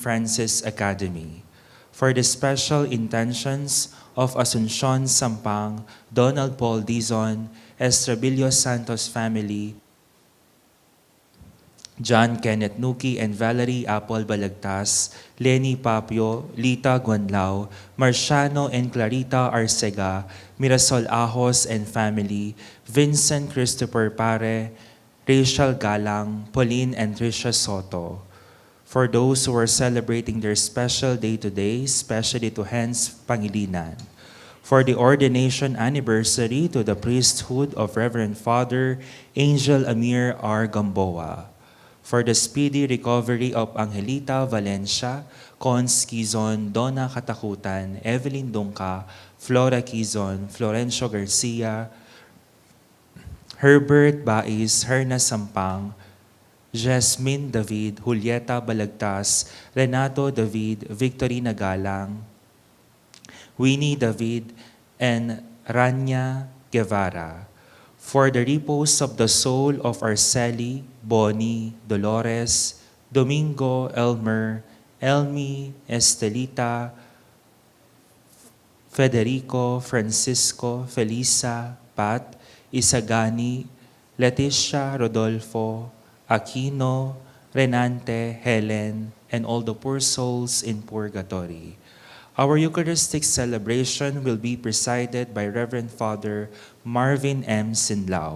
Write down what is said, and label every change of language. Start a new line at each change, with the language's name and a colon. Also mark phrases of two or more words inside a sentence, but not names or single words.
English: Francis Academy. For the special intentions of Asuncion Sampang, Donald Paul Dizon, Estrabilio Santos family, John Kenneth Nuki and Valerie Apple Balagtas, Lenny Papio, Lita Guanlao, Marciano and Clarita Arcega, Mirasol Ahos and family, Vincent Christopher Pare, Rachel Galang, Pauline and Tricia Soto. For those who are celebrating their special day today, especially to Hans Pangilinan. For the ordination anniversary to the priesthood of Reverend Father Angel Amir R. Gamboa. For the speedy recovery of Angelita Valencia, Cons Quizon, Donna Katakutan, Evelyn Dungka, Flora Quizon, Florencio Garcia, Herbert Bais, Herna Sampang, Jasmine David, Julieta Balagtas, Renato David, Victorina Galang, Winnie David, and Rania Guevara. For the repose of the soul of Arceli, Bonnie, Dolores, Domingo, Elmer, Elmi, Estelita, Federico, Francisco, Felisa, Pat, Isagani, Leticia, Rodolfo, Aquino, Renante, Helen, and all the poor souls in purgatory. Our Eucharistic celebration will be presided by Reverend Father Marvin M. Sinlao.